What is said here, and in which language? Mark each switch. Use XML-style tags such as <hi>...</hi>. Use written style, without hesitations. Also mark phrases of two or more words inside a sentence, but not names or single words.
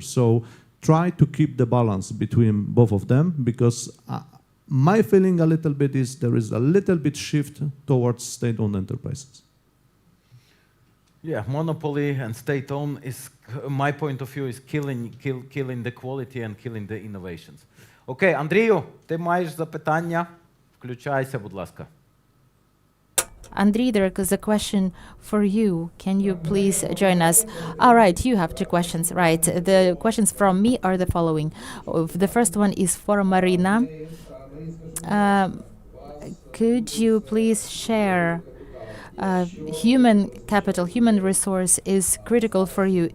<en>So try to keep the balance between both of them, because my feeling a little bit is there is a little bit shift towards state-owned enterprises. Yeah, monopoly and state-owned is, my point of view, is killing the quality and killing the innovations.</en> <uk>Окей, Андрію, ти маєш запитання? Включайся, будь ласка.</uk> <en>Andriy, there is a question for you. Can you please join us? All right, you have 2 questions, right? The questions from me are the following. The first one is for Marina. Could you please share human capital, human resource is critical for you.</en>